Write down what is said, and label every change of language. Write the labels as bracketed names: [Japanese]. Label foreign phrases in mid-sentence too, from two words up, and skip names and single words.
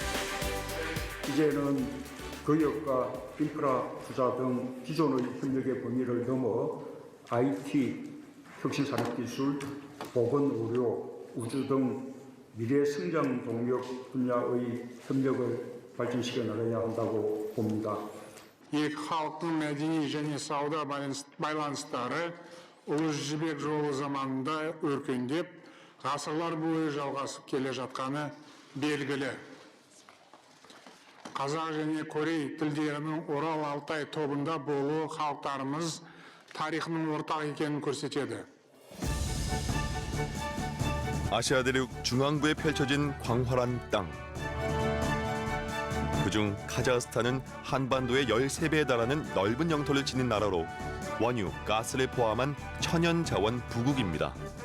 [Korean] 이제는 교역과 인프라 투자 등 기존의 협력의 범위를 넘어 IT, 혁신산업기술, 보건의료, 우주 등 미래 성장 동력 분야의 협력을 발전시켜 나가야 한다고 봅니다. [Kazakh] Екі халықтың мәдени және сауда байланыстары ұлы жібек жолы заманында өркендеп, ғасырлар бойы жалғасып келе жатқаны белгілі. Қазақ және корей тілдерінің Орал Алтай тобында болуы халықтарымыз тарихының ортақ екенін көрсетеді. [Korean] 아시아 대륙 중앙부에 펼쳐진 광활한 땅. 그중 카자흐스탄은 한반도의 13배에 달하는 넓은 영토를 지닌 나라로 원유, 가스를 포함한 천연 자원 부국입니다.